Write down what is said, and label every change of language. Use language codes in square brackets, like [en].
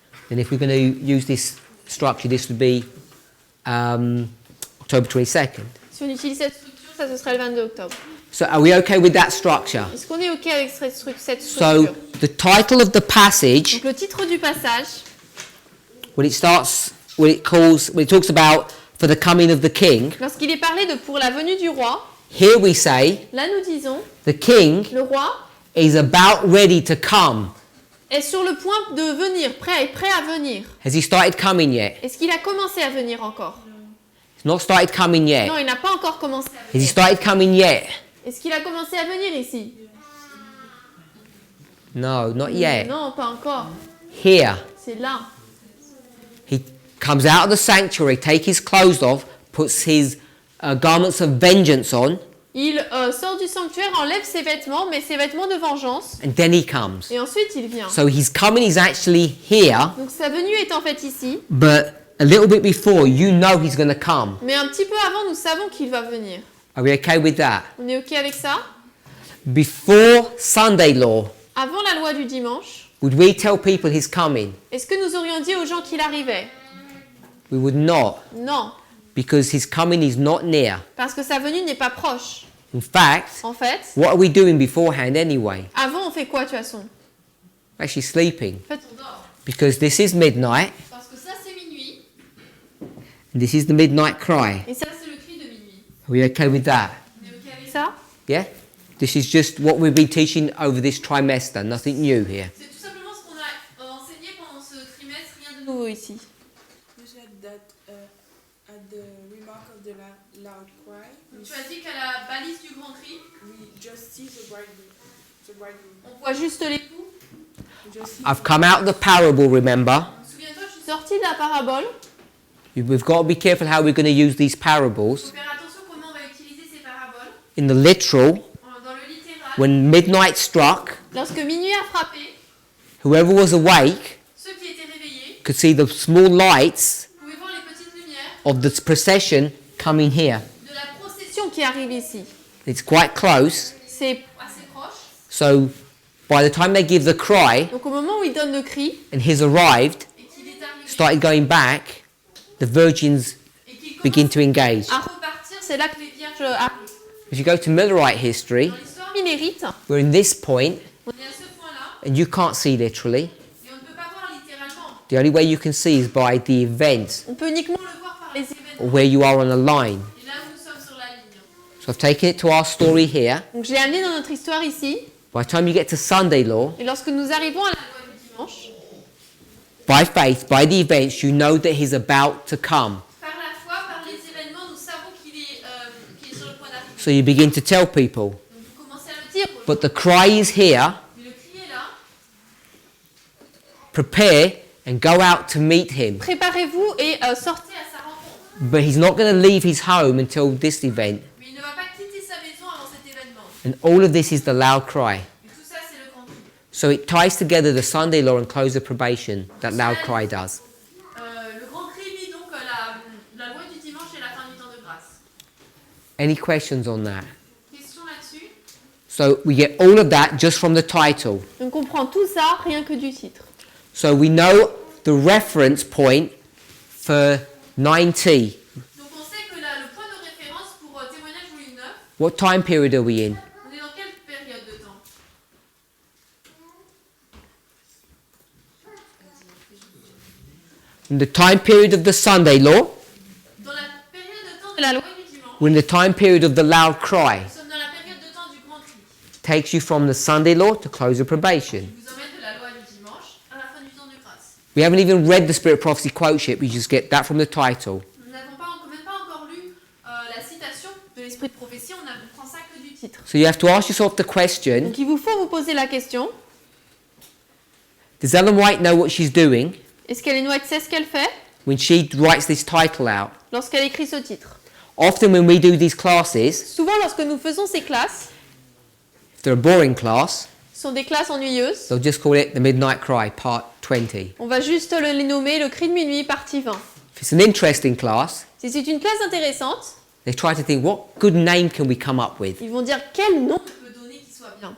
[en] And if we're going to use this structure, this would be October 22nd. [fr] Si on utilise cette structure, ça ce serait le 22 octobre. [en] So are we okay with that structure? [fr] Est-ce qu'on est OK avec cette [en] So [fr] structure? [en] the title of the passage, [fr] Donc le titre du passage, [en] when it talks about for the coming of the king, [fr] lorsqu'il est parlé de pour la venue du roi, [en] here we say [fr] là nous disons, [en] the king [fr] le roi [en] is about ready to come. [fr] est sur le point de venir, est prêt à venir. [en] Has he started coming yet? [fr] Est-ce qu'il a commencé à venir encore? [en] He's not started coming yet. [fr] Non, il n'a pas encore commencé à [en] Has he [fr] venir. [en] started coming yet? [fr] Est-ce qu'il a commencé à venir ici? [en] No, not yet. [fr] Non, pas encore. [en] Here. [fr] C'est là. [en] He comes out of the sanctuary, take his clothes off, puts his garments of vengeance on, [fr] Il sort du sanctuaire, enlève ses vêtements, met ses vêtements de vengeance, [en] and then he comes. [fr] et ensuite il vient. [en] So he's coming, he's actually here, [fr] Donc sa venue est en fait ici, [en] but a little bit before, you know he's going to come. [fr] mais un petit peu avant, nous savons qu'il va venir. [en] Are we okay with that? [fr] On est OK avec ça? [en] Before Sunday law, [fr] Avant la loi du dimanche, [en] would we tell people he's coming? [fr] est-ce que nous aurions dit aux gens qu'il arrivait? [en] We would not, [fr] Non, [en] because his coming is not near. [fr] parce que sa venue n'est pas proche. [en] In fact, [fr] En fait, [en] what are we doing beforehand anyway? [fr] avant on fait quoi de toute façon? [en] Actually sleeping, [fr] En fait, on dort. [en] because this is midnight, [fr] Parce que ça c'est minuit, [en] and this is the midnight cry. [fr] et ça c'est le cri de minuit. [en] Are we okay with that? [fr] On est OK avec ça? [en] Yeah? This is just what we've been teaching over this trimester, nothing new here. [fr] C'est tout simplement ce qu'on a enseigné pendant ce trimestre, rien de nouveau ici. [en] You said that at the remark of the loud cry, [fr] Tu as dit qu'à la balise du grand cri, [en] we just see the bridegroom. [fr] on voit juste l'époux. [en] We just see I've come out of the parable, remember? [fr] Souviens-toi, je suis sortie de la parabole. [en] We've got to be careful how we're going to use these [fr] Il [en] parables. [fr] faut faire attention comment on va utiliser ces paraboles. [en] In the literal, [fr] Dans le littéral, [en] when midnight struck, [fr] lorsque minuit a frappé, [en] whoever was awake [fr] ceux qui étaient réveillés [en] could see the small lights [fr] pouvaient voir les petites lumières [en] of the procession coming here. [fr] de la procession qui arrive ici. [en] It's quite close, [fr] C'est assez proche. [en] so by the time they give the cry [fr] Donc au moment où il donne le cri [en] and he's arrived, [fr] et qu'il est arrivé [en] started going back, the virgins [fr] et qu'il [en] begin [fr] commence [en] to engage. [fr] à repartir, c'est là que les vierges arrivent. [en] If you go to Millerite history, [fr] Dans l'histoire millérite, [en] we're in this point, [fr] on est à ce point-là [en] and you can't see literally. [fr] et on ne peut pas voir littéralement. [en] The only way you can see is by the event [fr] On peut uniquement le voir par les [en] or [fr] événements [en] where you are on a line. [fr] et là où nous sommes sur la ligne. [en] So I've taken it to our story here. [fr] Donc j'ai amené dans notre histoire ici [en] By the time you get to Sunday law, [fr] et lorsque nous arrivons à la loi du dimanche, [en] by faith, by the events, you know that he's about to come. [fr] par la foi, par les événements, nous savons qu'il est sur le point d'arriver. [en] So you begin to tell people. [fr] Donc vous commencez à le dire. [en] But the cry is here. [fr] Mais le cri est là. [en] Prepare and go out to meet him. [fr] Préparez-vous et sortez à sa rencontre. [en] But he's not going to leave his home until this event. [fr] Mais il ne va pas quitter sa maison avant cet événement. [en] And all of this is the loud cry. [fr] Et tout ça, c'est le grand cri. [en] So it ties together the Sunday law and close of probation that loud cry does. [fr] Le grand cri lie donc la loi du dimanche et la fin du temps de grâce. [en] Any questions on that? [fr] Question là-dessus. [en] So we get all of that just from the title. [fr] Donc on prend tout ça rien que du titre. [en] So we know the reference point for 9T. [fr] Donc on sait que le point de référence pour témoignage volume 9, [en] What time period are we in? [fr] on est dans quelle période de temps? [en] In the time period of the Sunday law, [fr] Dans la période de temps de la loi du dimanche, [en] we're in the time period of the loud cry. [fr] nous sommes dans la période de temps du grand cri. [en] Takes you from the Sunday law to close of probation. [fr] Qui vous emmène de la loi du dimanche à la fin du temps de grâce. [en] We haven't even read the Spirit of Prophecy quote sheet, we just get that from the title. [fr] Nous n'avons même pas encore lu la citation de l'esprit de prophétie, on prend ça que du titre. [en] So you have to ask yourself the question, [fr] Donc il vous faut vous poser la question, [en] does Ellen White know what she's doing [fr] est-ce qu'Ellen White sait ce qu'elle fait [en] when she writes this title out? [fr] lorsqu'elle écrit ce titre? [en] Often when we do these classes, [fr] Souvent lorsque nous faisons ces classes, [en] if they're a boring class, [fr] ce sont des classes ennuyeuses, [en] they'll just call it the Midnight Cry, part 20. [fr] on va juste les nommer le cri de minuit partie 20. [en] If it's an interesting class, [fr] Si c'est une classe intéressante, [en] they try to think, what good name can we come up with [fr] ils vont dire quel nom on peut donner qui soit bien.